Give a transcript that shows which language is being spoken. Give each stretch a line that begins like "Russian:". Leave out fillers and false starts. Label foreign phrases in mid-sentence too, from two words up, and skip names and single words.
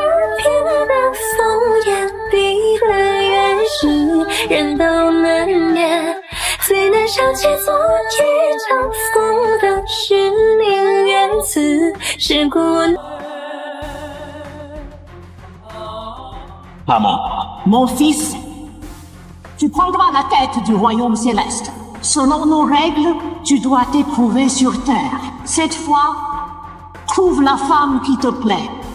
Chinese: 耳边的风言，离的远是人都难免。最能想起昨夜长风的是宁愿此时孤单。
French: Maman. Mon fils, tu prendras la tête du royaume céleste. Selon nos règles, tu dois t'éprouver sur terre. Cette fois, trouve la femme qui te plaît.